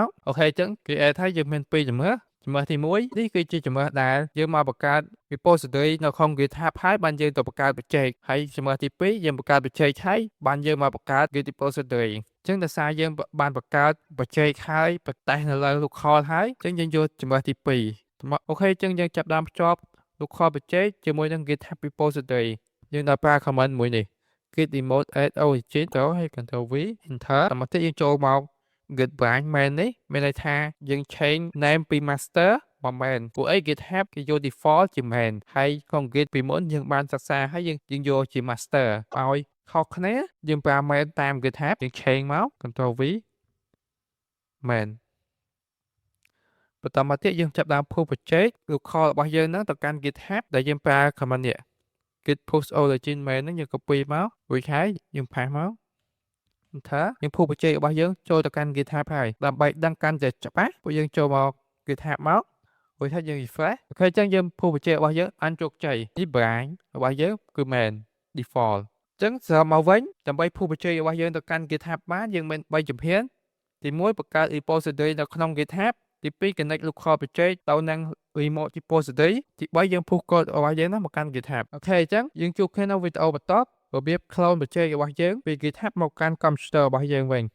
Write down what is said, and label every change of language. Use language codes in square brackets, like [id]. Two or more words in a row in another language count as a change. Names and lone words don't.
[km] អូខេអញ្ចឹង create ហើយយើងមាន2ជំរើសទី1នេះគឺជាជំរើសដែលយើងមកបង្កើត repository នៅក្នុង GitHub ហើយបានយើងទៅបង្កើត project ហើយជំរើសទី2យើងបង្កើត project ហើយបានយើងមកបង្កើត [en] Git repository [km] អញ្ចឹងដោយសារយើងបានបង្កើត project ហើយប្រទេសនៅលើ local ហើយអញ្ចឹងយើងយកជំរើសទី 2អូខេអញ្ចឹងយើងចាប់ផ្ដើមភ្ជាប់ [en] local project [km] ជាមួយនឹង [en] GitHub repository [km] យើងដល់ប្រើ command មួយនេះ [en] git remote add origin [km] ទៅហើយ [en] Ctrl V enter [km] តាមមកទៀតយើងចូលមក [en] git branch main [km] នេះមានន័យថាយើង [en] change name [km] ពី master មក main ពួកអី GitHub គេយក default ជា main ហើយក្នុង git ពីមុនយើងបានសិក្សាហើយយើងយកជា master ឲ្យខុសគ្នាយើងប្រើ main តាម GitHub យើង change មក [en] Ctrl V main [km] បន្តមកទៀតយើងចាប់ដើម [en] push project local [km] របស់យើងហ្នឹងទៅកាន់ GitHub ដែលយើងប្រើ command នេះ [en] git push origin main [km] ហ្នឹងយើង copy មករួចហើយយើង paste មកថាយើង [en] push project [km] របស់យើងចូលទៅកាន់ GitHub ហើយដើម្បីដឹងកាន់តែច្បាស់ពួកយើងចូលមក GitHub មករួចហើយយើង refresh អូខេ អញ្ចឹងយើង [en] push project [km] របស់យើងបានជោគជ័យនេះ branch របស់យើងគឺ [en] main default [km] អញ្ចឹងស្រមកវិញដើម្បី [en] push project [km] របស់យើងទៅកាន់ GitHub បានយើងមាន3ជំហានទី1បង្កើត repository នៅក្នុង GitHub ទី2 [en] connect local project [km] ទៅនឹង [en] remote repository [km] ទី3យើង [en] push code [km] របស់យើងមកកាន់ GitHub អូខេអញ្ចឹងយើងជួបគ្នានៅវីដេអូបន្ទាប់របៀប [en] clone project [km] របស់យើងពី GitHub មកកាន់ computer របស់យើងវិញ